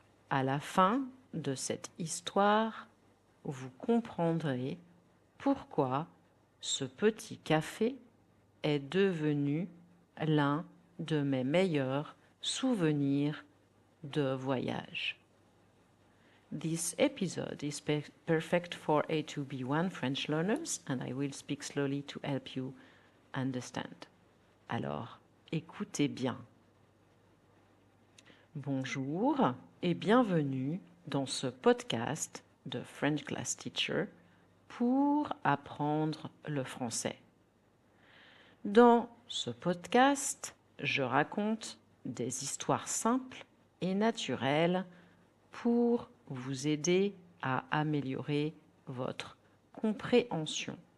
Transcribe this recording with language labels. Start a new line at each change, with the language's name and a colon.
French: À la fin de cette histoire, vous comprendrez pourquoi ce petit café est devenu l'un de mes meilleurs souvenirs de voyage.
English: This episode is perfect for A2B1 French learners and I will speak slowly to help you understand.
French: Alors, écoutez bien. Bonjour et bienvenue dans ce podcast de French Class Teacher pour apprendre le français. Dans ce podcast, je raconte des histoires simples et naturelles pour vous aider à améliorer votre compréhension.